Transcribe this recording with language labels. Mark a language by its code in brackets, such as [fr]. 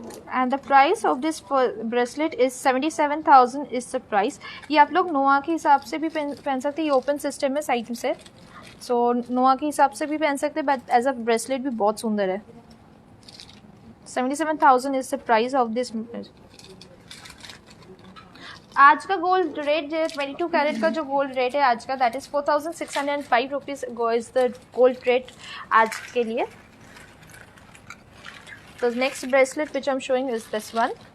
[en] And the price of this bracelet is 77,000 is the price. [hi] ये आप लोग नोआ के हिसाब से भी पहन सकते हैं. ये ओपन सिस्टम है साइड से. सो नोआ के हिसाब से भी पहन सकते हैं, बट [en] as a bracelet [hi] भी बहुत सुंदर है. [en] 77,000 is the price of this. [hi] आज का गोल्ड रेट जो 22 कैरेट का जो गोल्ड रेट है आज का, [en] that is 4,605 rupees is the gold rate [hi] आज के लिए. [en] The next bracelet which I'm showing is this one.